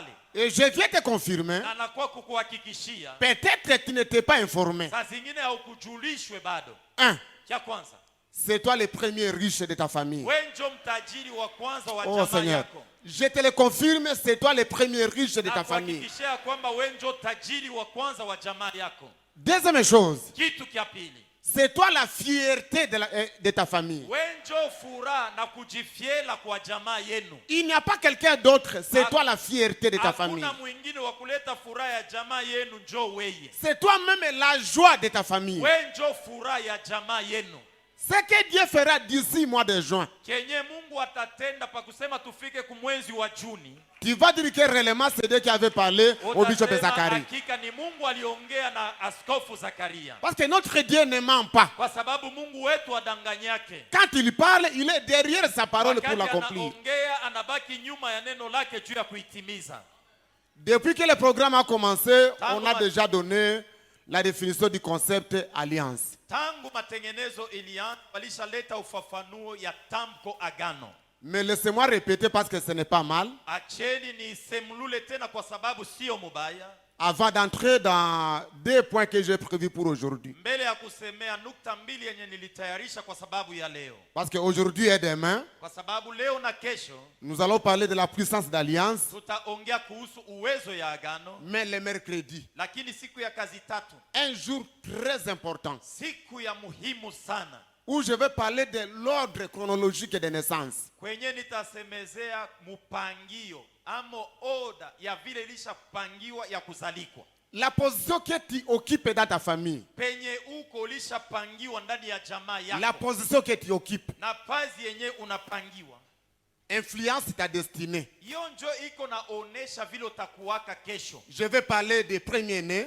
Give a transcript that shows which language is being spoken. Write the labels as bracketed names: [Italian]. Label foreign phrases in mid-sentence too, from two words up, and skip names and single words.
[French] Et je viens te confirmer, [Swahili] na nakuwa kukuhakikishia [French] peut-être tu n'étais pas informé. [Swahili] saa zingine haukujulishwe bado. [French] Un, [Swahili] Cha kwanza, [French] c'est toi le premier riche de ta famille. [Swahili] we njo mtajiri wa kwanza wa Oh jamaa [French] Seigneur, [Swahili] yako. [French] je te le confirme, c'est toi le premier riche de ta famille. [Swahili] Nakuhakikishia kwamba we njo tajiri wa kwanza wa jamaa yako. [French] Deuxième chose, [Swahili] Kitu kya pili, [French] c'est toi la fierté de ta famille. [Swahili] we njo furaha na kujifiela kwa jamaa yenu. [French] Il n'y a pas quelqu'un d'autre, c'est toi la fierté de ta famille. [Swahili] Hakuna mwingine wa kuleta furaha ya jamaa yenu, njo weye. [French] C'est toi-même la joie de ta famille. [Swahili] We njo furaha ya jamaa yenu. [French] Ce que Dieu fera d'ici mois de juin, [Swahili] Kenye Mungu atatenda pa kusema tufike kumwezi wa Juni, [French] tu vas dire que réellement c'est Dieu qui avait parlé au bishop [Swahili] utasema Zacharie. hakika ni Mungu aliongea na askofu Zakaria, [French] Parce que notre Dieu ne ment pas. [Swahili] kwa sababu Mungu wetu adanganyake. [French] Quand il parle, il est derrière sa parole pour [Swahili] Wakati [French] l'accomplir. [Swahili] anaongea anabaki nyuma ya neno lake juu ya kuitimiza. [French] Depuis que le programme a commencé, on a déjà donné la définition du concept alliance. [Swahili] Tangu matengenezo ilianza, walishaleta ufafanuo ya tamko agano. [French] Mais laissez-moi répéter parce que ce n'est pas mal. [Swahili] Acheni nisemlule tena kwa sababu sio mubaya. [French] Avant d'entrer dans deux points que j'ai prévus pour aujourd'hui. [Swahili] Mbele ya kusemea nukta mbili yenye nilitayarisha kwa sababu ya leo. [French] Parce qu'aujourd'hui et demain, [Swahili] Kwa sababu leo na kesho [French] nous allons parler de la puissance d'alliance, [Swahili] tutaongea kuhusu uwezo ya agano, [French] mais le mercredi, [Swahili] lakini siku ya kazi tatu, [French] un jour très important, [Swahili] siku ya muhimu sana, [French] où je vais parler de l'ordre chronologique de naissance. [Swahili] kwenye nitasemezea mupangio amo oda ya vile ilishapangiwa ya kuzalikwa, [French] La position que tu occupes dans ta famille, [Swahili] penye uko ulishapangiwa ndani ya jamaa [French] la [Swahili] yako, [French] position que tu occupes, [Swahili] na pazi yenye unapangiwa, [French] influence ta destinée. [Swahili] hiyo njo iko naonesha vile utakuwaka kesho. [French] Je vais parler des premiers-nés,